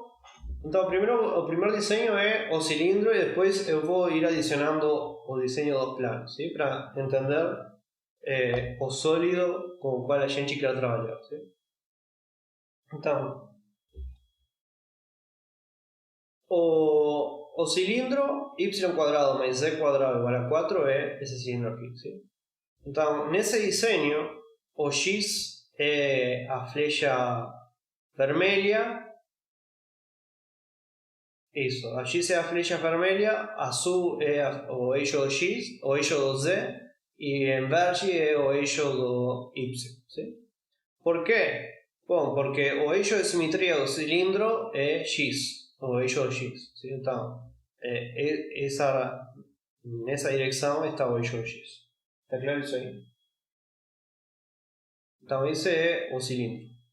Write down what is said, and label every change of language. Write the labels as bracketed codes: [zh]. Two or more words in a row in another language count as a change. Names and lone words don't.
[pt] Então, o primeiro desenho é o cilindro e depois eu vou ir adicionando o desenho dos planos, ¿sí? Para entender o sólido com o qual a gente quer trabalhar. ¿Sí? Então, o cilindro y cuadrado mais z cuadrado igual a 4 é esse cilindro aqui. ¿Sí? Então, nesse desenho, o x é a flecha vermelha. Isso, a x é a flecha vermelha, azul é o eixo do x, o eixo do z, e em verde é o eixo do y. ¿Sí? Por quê? Bom, porque o eixo de simetria do cilindro é x, o eixo do x. [es] ¿Sí? [pt] Então, nessa direção está o eixo do x. Está claro isso aí? Então, esse é o cilindro.